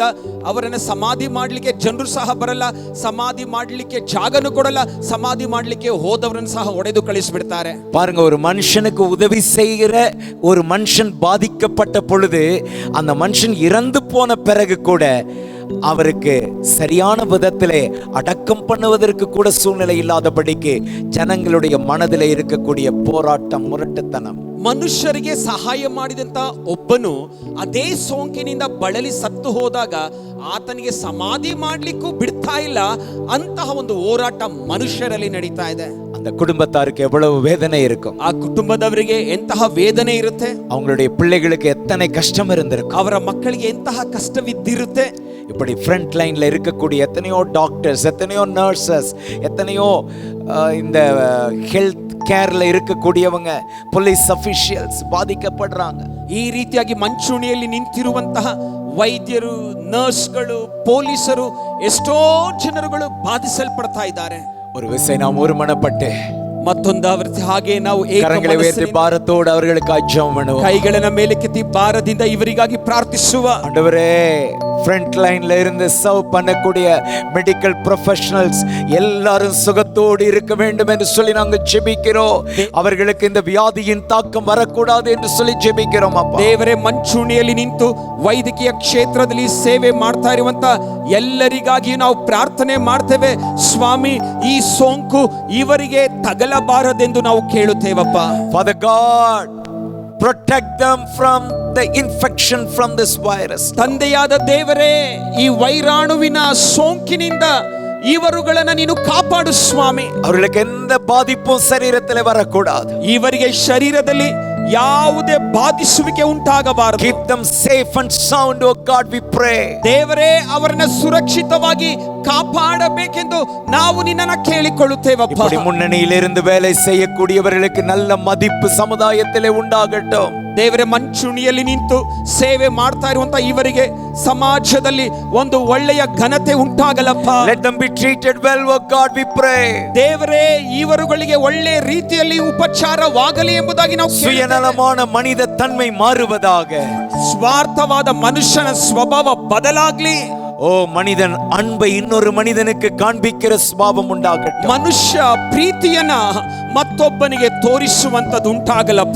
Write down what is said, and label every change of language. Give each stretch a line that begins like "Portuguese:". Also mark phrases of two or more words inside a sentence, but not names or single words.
Kannada: ಅವರನ್ನ ಸಮಾಧಿ ಮಾಡಲಿಕ್ಕೆ ಜನರು ಸಹ ಬರಲ್ಲ, ಸಮಾಧಿ ಮಾಡಲಿಕ್ಕೆ ಜಾಗನೂ ಕೊಡಲ್ಲ, ಸಮಾಧಿ ಮಾಡಲಿಕ್ಕೆ ಹೋದವರನ್ನು ಸಹ ಒಡೆದು ಕಳಿಸಿಬಿಡ್ತಾರೆ.
Tamil: பாருங்க, ஒரு மனுஷனுக்கு உதவி செய்கிற ஒரு மனுஷன் பாதிக்கப்பட்ட பொழுது அந்த மனுஷன் இறந்து போன பிறகு கூட அவருக்கு சரியான விதத்திலே அடக்கம் பண்ணுவதற்கு கூட சூழ்நிலை இல்லாதபடிக்கு ஜனங்களுடைய மனதிலே இருக்கக்கூடிய போராட்டம், முரட்டுத்தனம்.
Kannada: ಮನುಷ್ಯರಿಗೆ ಸಹಾಯ ಮಾಡಿದಂತ ಒಬ್ಬನು ಅದೇ ಸೋಂಕಿನಿಂದ ಬಳಲಿ ಸತ್ತು ಹೋದಾಗ ಆತನಿಗೆ ಸಮಾಧಿ ಮಾಡ್ಲಿಕ್ಕೂ ಬಿಡ್ತಾ ಇಲ್ಲ. ಅಂತಹ ಒಂದು ಹೋರಾಟ ಮನುಷ್ಯರಲ್ಲಿ ನಡೀತಾ ಇದೆ.
Tamil: அந்த குடும்பத்தாருக்கு எவ்வளவு வேதனை இருக்கும்.
Kannada: ಆ ಕುಟುಂಬದವರಿಗೆ ಎಂತಹ ವೇದನೆ ಇರುತ್ತೆ.
Tamil: அவங்களுடைய பிள்ளைகளுக்கு எத்தனை கஷ்டம் இருந்திருக்கும்.
Kannada: ಅವರ ಮಕ್ಕಳಿಗೆ ಎಂತಹ ಕಷ್ಟವಿದ್ದಿರುತ್ತೆ.
Tamil: இப்படி
English: front lineல
Tamil: இருக்கக்கூடிய எத்தனையோ டாக்டர்ஸ், எத்தனையோ நர்சஸ், எத்தனையோ இந்த
English: health careல
Tamil: இருக்கக்கூடியவங்க,
English: police officials
Tamil: பாதிக்கப்படுறாங்க.
Kannada: ಈ ರೀತಿಯಾಗಿ ಮಂಚೂಣಿಯಲ್ಲಿ ನಿಂತಿರುವಂತಹ ವೈದ್ಯರು, ನರ್ಸ್ಗಳು, ಪೊಲೀಸರು, ಎಷ್ಟೋ ಜನರುಗಳು ಬಾಧಿಸಲ್ಪಡ್ತಾ ಇದ್ದಾರೆ.
Tamil: ஒரு விசை நாம் ஒருமனப்பட்டு
Kannada: ಮತ್ತೊಂದು ಹಾಗೆ ನಾವು
Tamil: கரங்களை உயர்த்தி பாரத்தோடு அவர்களுக்காக ஜெபம் பண்ணுவோம்.
Kannada: ಕೈಗಳನ್ನ ಮೇಲಕ್ಕೆತ್ತಿ ಭಾರದಿಂದ ಇವರಿಗಾಗಿ ಪ್ರಾರ್ಥಿಸುವ.
Tamil: ஆண்டவரே,
English: front lineல
Tamil: இருந்து சர்வ் பண்ணக்கூடிய
English: medical professionals
Tamil: எல்லாரும் சுகத்தோடு இருக்க வேண்டும் என்று சொல்லி நாங்கள் ஜெபிக்கிறோம். அவர்களுக்கு இந்த வியாதியின் தாக்கம் வரக்கூடாது என்று சொல்லி ஜெபிக்கிறோம். அப்பா
Kannada: ದೇವರೇ, ಮಂಚೂಣಿಯಲ್ಲಿ ನಿಂತು ವೈದ್ಯಕೀಯ ಕ್ಷೇತ್ರದಲ್ಲಿ ಸೇವೆ ಮಾಡ್ತಾ ಇರುವಂತ ಎಲ್ಲರಿಗಾಗಿ ನಾವು ಪ್ರಾರ್ಥನೆ ಮಾಡ್ತೇವೆ. ಸ್ವಾಮಿ, ಈ ಸೋಂಕು ಇವರಿಗೆ ತಗಲಬಾರದೆಂದು ನಾವು ಕೇಳುತ್ತೇವಪ್ಪ.
English: Father God, protect them from the infection from this virus.
Kannada: ತಂದೆಯಾದ ದೇವರೇ, ಈ ವೈರಾಣುವಿನ ಸೋಂಕಿನಿಂದ ಇವರುಗಳನ್ನ ನೀನು ಕಾಪಾಡು ಸ್ವಾಮಿ.
Tamil: அவர்களுக்கு எந்த பாதிப்பும் சரீரத்தில் வரக்கூடாது.
Kannada: ಇವರಿಗೆ ಶರೀರದಲ್ಲಿ ಯಾವುದೇ ಬಾಧಿಸುವಿಕೆ ಉಂಟಾಗಬಾರದು.
English: Keep them safe and sound, oh God, we pray.
Kannada: ದೇವರೇ, ಅವರನ್ನ ಸುರಕ್ಷಿತವಾಗಿ ಕಾಪಾಡಬೇಕೆಂದು ನಾವು ನಿನ್ನನ್ನು ಕೇಳಿಕೊಳ್ಳುತ್ತೇವಪ್ಪ.
Tamil: இப்படி முன்னணியில் இருந்து வேலை செய்யக்கூடியவர்களுக்கு நல்ல மதிப்பு சமுதாயத்திலே உண்டாகட்டும்.
Kannada: ದೇವರೇ, ಮಂಚೂಣಿಯಲ್ಲಿ ನಿಂತು ಸೇವೆ ಮಾಡ್ತಾ ಇರುವಂತ ಇವರಿಗೆ ಸಮಾಜದಲ್ಲಿ ಒಂದು ಒಳ್ಳೆಯ ಘನತೆ ಉಂಟಾಗಲಪ್ಪ.
English: Let them be treated well, oh God, we pray.
Kannada: ದೇವರೇ, ಇವರುಗಳಿಗೆ ಒಳ್ಳೆ ರೀತಿಯಲ್ಲಿ ಉಪಚಾರವಾಗಲಿ ಎಂಬುದಾಗಿ ನಾವು
Tamil: சுயநலமான மனித தன்மை மாறுவதாக.
Kannada: ಸ್ವಾರ್ಥವಾದ ಮನುಷ್ಯನ ಸ್ವಭಾವ ಬದಲಾಗ್ಲಿ.
Tamil: ஓ மனிதன் அன்பை இன்னொரு மனிதனுக்கு காண்பிக்கிற சுபாவம் உண்டாகட்டும்.
Kannada: ಮನುಷ್ಯ ಪ್ರೀತಿಯನ್ನ ಮತ್ತೊಬ್ಬನಿಗೆ ತೋರಿಸುವಂತದ್ದು ಉಂಟಾಗಲಪ್ಪ.